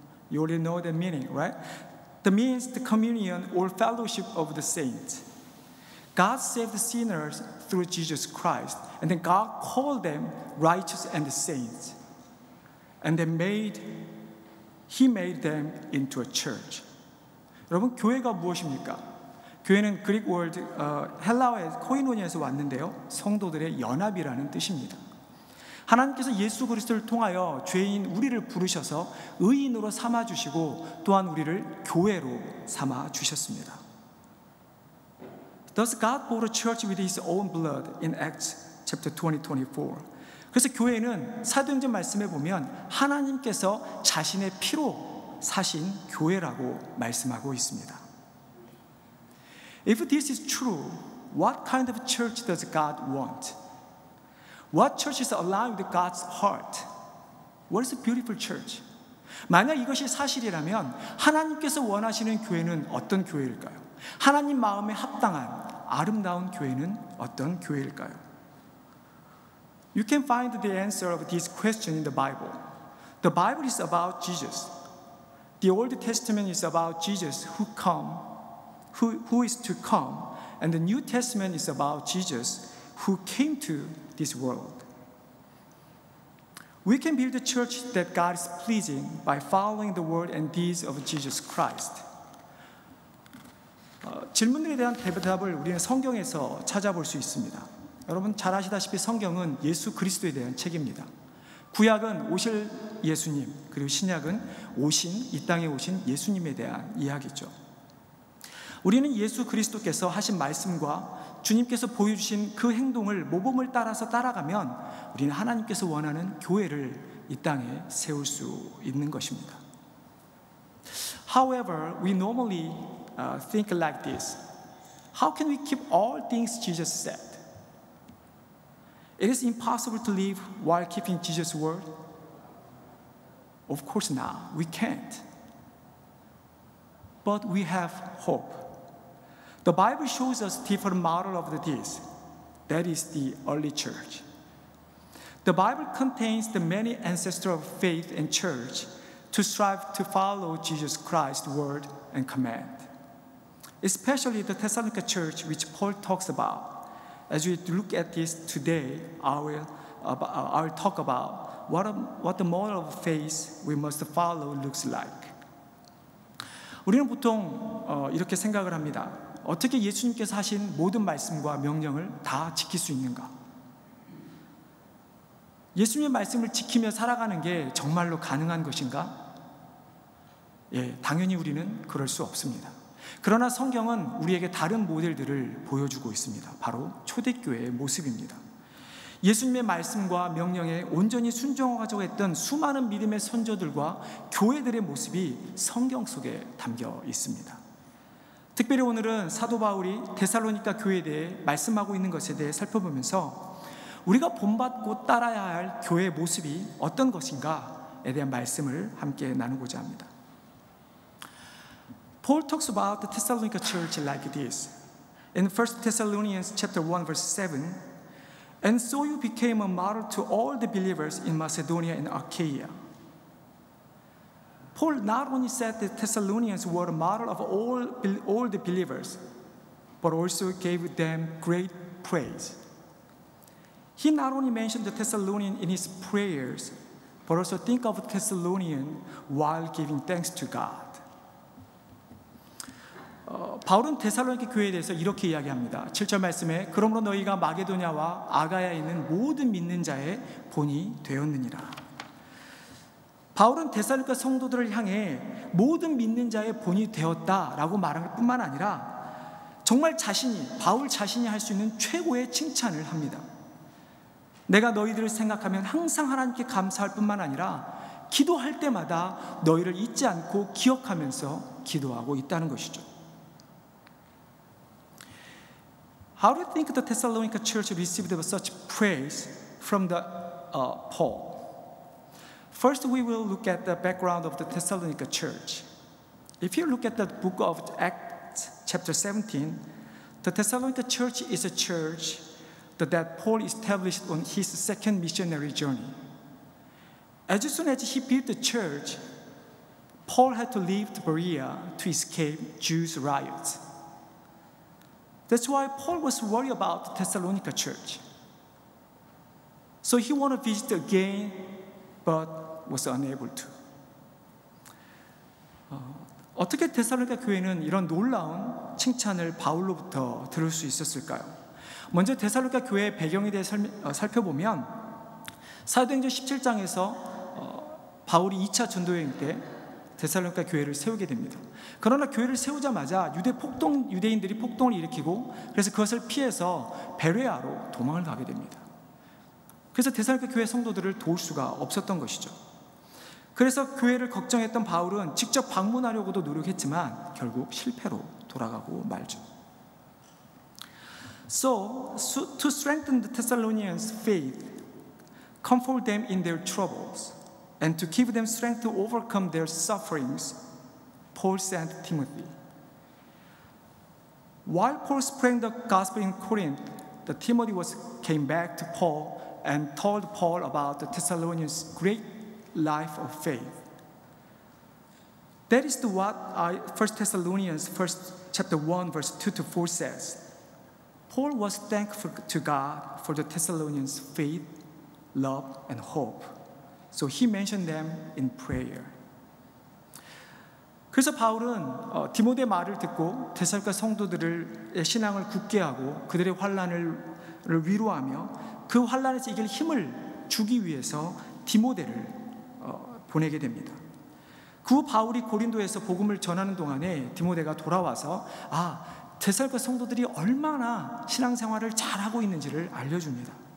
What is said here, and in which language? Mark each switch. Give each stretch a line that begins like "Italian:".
English: You already know the meaning, right? That means the communion or fellowship of the saints. God saved the sinners through Jesus Christ, and then God called them righteous and saints, and then He made them into a church.
Korean: 여러분, 교회가 무엇입니까? 교회는
English: 그릭 월드
Korean: 헬라어의 코이노니아에서 왔는데요, 성도들의 연합이라는 뜻입니다. 하나님께서 예수 그리스도를 통하여 죄인 우리를 부르셔서 의인으로 삼아주시고 또한 우리를 교회로 삼아주셨습니다.
English: Thus God bought a church with His own blood in Acts chapter 20-24.
Korean: 그래서 교회는 사도행전 말씀에 보면 하나님께서 자신의 피로 사신 교회라고 말씀하고 있습니다.
English: If this is true, what kind of church does God want? What church is aligned with God's heart? What is a beautiful church?
Korean: 만약 이것이 사실이라면 하나님께서 원하시는 교회는 어떤 교회일까요? 하나님 마음에 합당한 아름다운 교회는 어떤 교회일까요?
English: You can find the answer of this question in the Bible. The Bible is about Jesus. The Old Testament is about Jesus who is to come, and the New Testament is about Jesus who came to this world. We can build a church that God is pleasing by following the word and deeds of Jesus Christ.
Korean: 질문들에 대한 대답을 우리는 성경에서 찾아볼 수 있습니다. 여러분 잘 아시다시피 성경은 예수 그리스도에 대한 책입니다. 구약은 오실 예수님, 그리고 신약은 이 땅에 오신 예수님에 대한 이야기죠. 우리는 예수 그리스도께서 하신 말씀과 주님께서 보여주신 그 행동을 모범을 따라서 따라가면 우리는 하나님께서 원하는 교회를 이 땅에 세울 수 있는 것입니다.
English: However, we normally think like this. How can we keep all things Jesus said? It is impossible to live while keeping Jesus' word. Of course not. We can't. But we have hope. The Bible shows us different model of this. That is the early church. The Bible contains the many ancestors of faith and church to strive to follow Jesus Christ's word and command. Especially the Thessalonica church, which Paul talks about. As we look at this today, I will talk about what the model of faith we must follow looks like.
Korean: 우리는 보통 이렇게 생각을 합니다. 어떻게 예수님께서 하신 모든 말씀과 명령을 다 지킬 수 있는가? 예수님의 말씀을 지키며 살아가는 게 정말로 가능한 것인가? 예, 당연히 우리는 그럴 수 없습니다. 그러나 성경은 우리에게 다른 모델들을 보여주고 있습니다. 바로 초대교회의 모습입니다. 예수님의 말씀과 명령에 온전히 순종하고자 했던 수많은 믿음의 선조들과 교회들의 모습이 성경 속에 담겨 있습니다. 특별히 오늘은 사도 바울이 데살로니가 교회에 대해 말씀하고 있는 것에 대해 살펴보면서 우리가 본받고 따라야 할 교회의 모습이 어떤 것인가에 대한 말씀을 함께 나누고자 합니다.
English: Paul talks about the Thessalonica church like this. In 1 Thessalonians chapter 1 verse 7, and so you became a model to all the believers in Macedonia and Achaia. Paul not only said the Thessalonians were a model of all the believers, but also gave them great praise. He not only mentioned the Thessalonians in his prayers, but also think of Thessalonians while giving thanks to God.
Korean: 바울은 데살로니가 교회에 대해서 이렇게 이야기합니다. 7절 말씀에 그러므로 너희가 마게도냐와 아가야에 있는 모든 믿는 자의 본이 되었느니라. 바울은 데살로니가 성도들을 향해 모든 믿는 자의 본이 되었다라고 말할 뿐만 아니라 정말 바울 자신이 할 수 있는 최고의 칭찬을 합니다. 내가 너희들을 생각하면 항상 하나님께 감사할 뿐만 아니라 기도할 때마다 너희를 잊지 않고 기억하면서 기도하고 있다는 것이죠.
English: How do you think the Thessalonica church received such praise from the Paul? First, we will look at the background of the Thessalonica church. If you look at the book of Acts, chapter 17, the Thessalonica church is a church that Paul established on his second missionary journey. As soon as he built the church, Paul had to leave Berea to escape Jews' riots. That's why Paul was worried about the Thessalonica church. So he wanted to visit again, but was unable to.
Korean: 어떻게 데살로니가 교회는 이런 놀라운 칭찬을 바울로부터 들을 수 있었을까요? 먼저 데살로니가 교회의 배경에 대해 살펴보면 사도행전 17장에서 바울이 2차 전도여행 때 데살로니가 교회를 세우게 됩니다. 그러나 교회를 세우자마자 유대인들이 폭동을 일으키고 그래서 그것을 피해서 베레아로 도망을 가게 됩니다. 그래서 데살로니가 교회 성도들을 도울 수가 없었던 것이죠. 그래서 교회를 걱정했던 바울은 직접 방문하려고도 노력했지만 결국 실패로 돌아가고 말죠.
English: So to strengthen the Thessalonians' faith, comfort them in their troubles, and to give them strength to overcome their sufferings, Paul sent Timothy. While Paul spread the gospel in Corinth, Timothy came back to Paul and told Paul about the Thessalonians' great life of faith. That is what 1 Thessalonians chapter 1 verse 2 to 4 says. Paul was thankful to God for the Thessalonians' faith, love, and hope. So he mentioned them in prayer.
Korean: 그래서 바울은 디모데의 말을 듣고 데살로니가 성도들의 신앙을 굳게 하고 그들의 환난을 위로하며 그 환난에서 이길 힘을 주기 위해서 디모데를 보내게 됩니다. 그 후 바울이 고린도에서 복음을 전하는 동안에 디모데가 돌아와서 데살로니가 성도들이 얼마나 신앙생활을 잘하고 있는지를 알려줍니다.